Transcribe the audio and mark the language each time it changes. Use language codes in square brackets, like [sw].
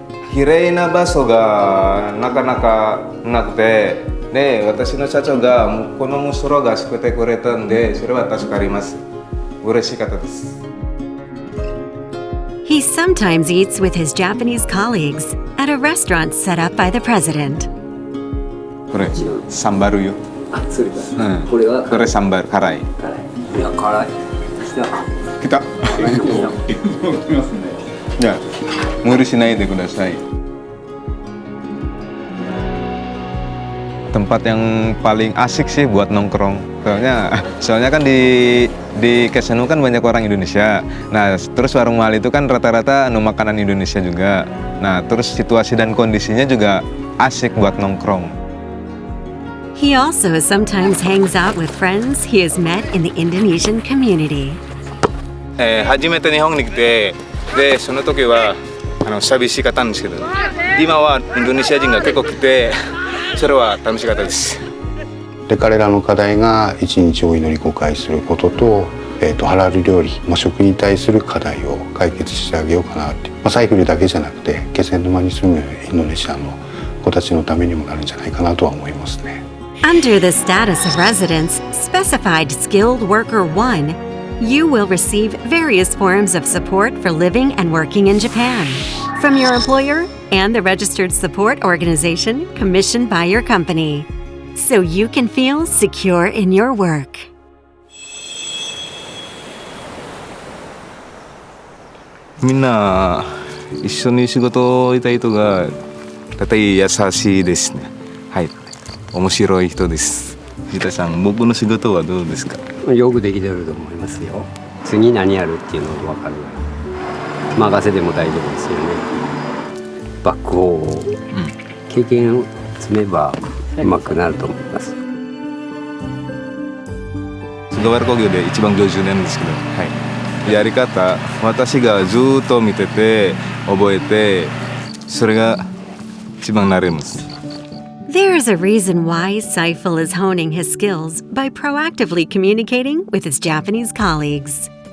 [ja] Kirei na baso ga nakanaka nakute, de watashi no shacho ga kono musoro ga shukute kuretaんで、それは助かります。嬉しかったです。 [en] He sometimes eats with his Japanese colleagues at a restaurant set up by the president. [ja] これサンバルよ。あ、それか。これサンバル辛い。いや辛い。来た。じゃあ無理しないでください。 [id] Tempat yang paling asik sih buat nongkrong. Soalnya kan di di Kesenu kan banyak orang Indonesia. Nah, terus warung mahal itu kan rata-rata makanan Indonesia juga. Nah, terus situasi dan kondisinya juga asik buat nongkrong. [en] He also sometimes hangs out with friends he has met in the Indonesian community. [ja] 初めて日本に来て、でその時は寂しかったんですけど、今はインドネシア人が結構来て、それは楽しかったです。で彼らの課題が一日お祈り5回することと、ハラル料理、食に対する課題を解決してあげようかなって、サイクルだけじゃなくて気仙沼に住むインドネシアの子たちのためにもなるんじゃないかなとは思いますね。 [en] Under the status of residence, specified skilled worker 1, you will receive various forms of support for living and working in Japan from your employer and the registered support organization commissioned by your company, so you can feel secure in your work. [ja] みんな一緒に仕事をしたい人が大体優しいですね。はい、面白い人です。藤田さん、僕の仕事はどうですか？よくできてると思いますよ。次何やるっていうのが分かる。任せても大丈夫ですよね。バックホーを、経験を積めばうまくなると思います。菅原工業で一番上手なんですけど、はい、やり方、私がずっと見てて覚えて、それが一番慣れます。 [en] There's a reason why Saiful is honing his skills by proactively communicating with his Japanese colleagues.